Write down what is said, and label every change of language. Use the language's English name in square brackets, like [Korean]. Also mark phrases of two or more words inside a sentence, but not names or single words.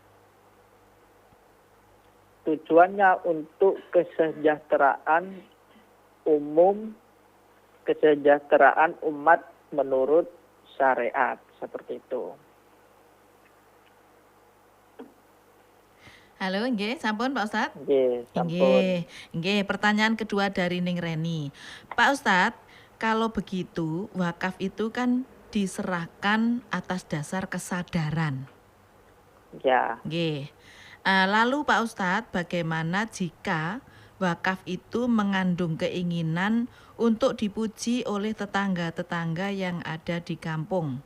[Indonesian] Tujuannya untuk kesejahteraan umum, kesejahteraan umat menurut syariat, seperti itu. Halo, [Javanese] nggih, sampun Pak Ustadz? Nggih, sampun. Nggih, [Indonesian] pertanyaan kedua dari Ning Reni. Pak Ustadz, kalau begitu wakaf itu kan diserahkan atas dasar kesadaran. Ya. Nggih. Lalu Pak Ustadz, bagaimana jika wakaf itu mengandung keinginan untuk dipuji oleh tetangga-tetangga yang ada di kampung?